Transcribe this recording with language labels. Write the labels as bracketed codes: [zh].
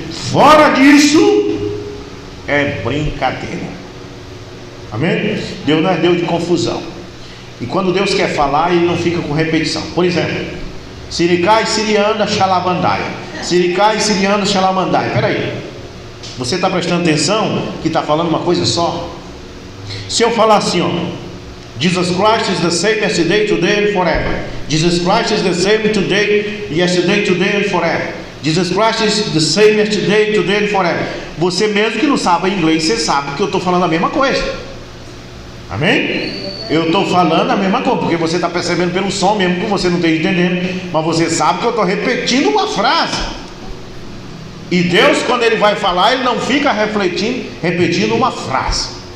[pt] Fora disso, é brincadeira. Amém? Deus não é Deus de confusão. E quando Deus quer falar, ele não fica com repetição. Por exemplo, Siricai, Sirianda, Xalabandaia. Siricai, Sirianda, Xalabandaia. Peraí, você está prestando atenção que está falando uma coisa só? Se eu falar assim, ó, [en] Jesus Christ is the same yesterday, today and forever. Jesus Christ is the same today, yesterday, today and forever. Jesus Christ is the same yesterday, today and forever. [pt] Você mesmo que não sabe inglês, você sabe que eu estou falando a mesma coisa. Amém? Eu estou falando a mesma coisa, porque você está percebendo pelo som mesmo que você não esteja entendendo, mas você sabe que eu estou repetindo uma frase. E Deus, quando Ele vai falar, Ele não fica repetindo uma frase.